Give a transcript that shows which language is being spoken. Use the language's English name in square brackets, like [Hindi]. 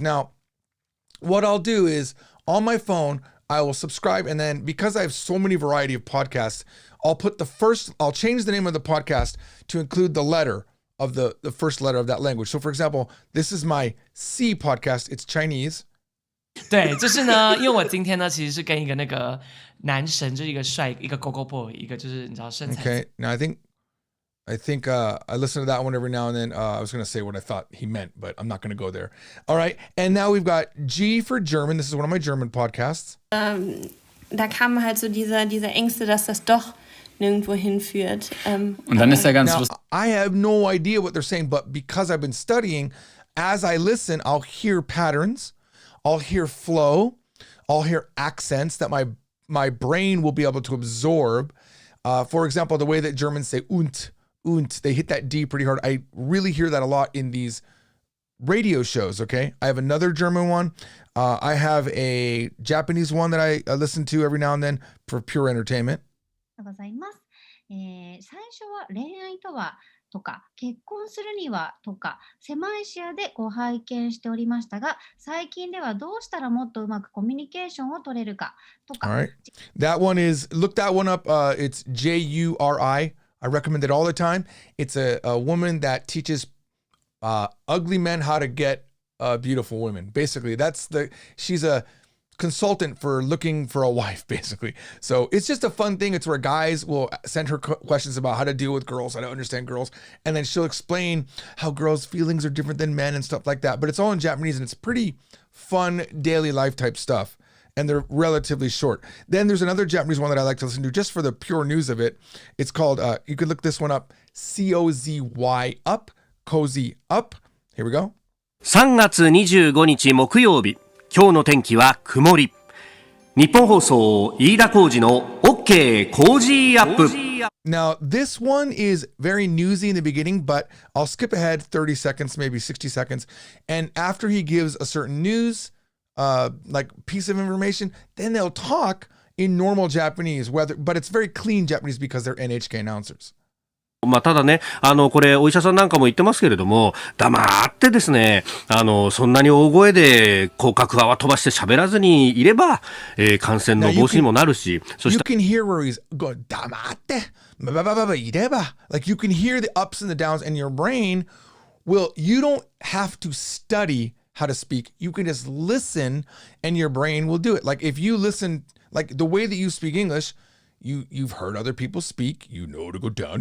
[English] Now, what I'll do is, on my phone, I will subscribe, and then because I have so many variety of podcasts, I'll change the name of the podcast to include the letter of the first letter of that language. So for example, this is my C podcast, it's Chinese. [Chinese] 对，就是呢，因为我今天呢其实是跟一个那个男神，就是一个帅一个 Gogo Boy， 一个就是你知道身材。 [English] Okay, now I think I listen to that one every now and then. I was going to say what I thought he meant, but I'm not going to go there. All right. And now we've got G for German. This is one of my German podcasts. [German] Da kam halt so diese Ängste, dass das doch nirgendwo hinführt. Und dann ist ganz lustig. [English] I have no idea what they're saying, but because I've been studying, as I listen, I'll hear patterns, I'll hear flow, I'll hear accents that my brain will be able to absorb. For example, the way that Germans say und, they hit that D pretty hard. I really hear that a lot in these radio shows, okay? I have another German one. I have a Japanese one that I listen to every now and then for pure entertainment. [Japanese] ございます。最初は恋愛とはとか結婚するにはとか狭い視野でご拝見しておりましたが、最近ではどうしたらもっとうまくコミュニケーションを取れるかとか。 [English] All right. That one is, look that one up. It's Juri. I recommend it all the time. It's a woman that teaches ugly men how to get beautiful women. Basically, she's a consultant for looking for a wife, basically. So it's just a fun thing. It's where guys will send her questions about how to deal with girls, how to understand girls, and then she'll explain how girls' feelings are different than men and stuff like that. But it's all in Japanese, and it's pretty fun daily life type stuff. And they're relatively short. Then there's another Japanese one that I like to listen to just for the pure news of it. It's called, you can look this one up, COZY up, Cozy up. Here we go. [Japanese] 3月25日木曜日、今日の天気は曇り。日本放送飯田浩司の OK コージーアップ。 [English] Now, this one is very newsy in the beginning, but I'll skip ahead 30 seconds, maybe 60 seconds. And after he gives a certain news, like piece of information, then they'll talk in normal Japanese, but it's very clean Japanese because they're NHK announcers. [Japanese] ただね、これ、お医者さんなんかも言ってますけれども、黙ってですね、そんなに大声で、口角泡飛ばして喋らずにいれば、感染の防止にもなるし、そして。 [English] You can hear where he's going, [Japanese] 黙って、いれば。 [English] Like you can hear the ups and the downs, and your brain you don't have to study how to speak. You can just listen, and your brain will do it. Like if you listen, like the way that you speak English, You've heard other people speak. You know to go down.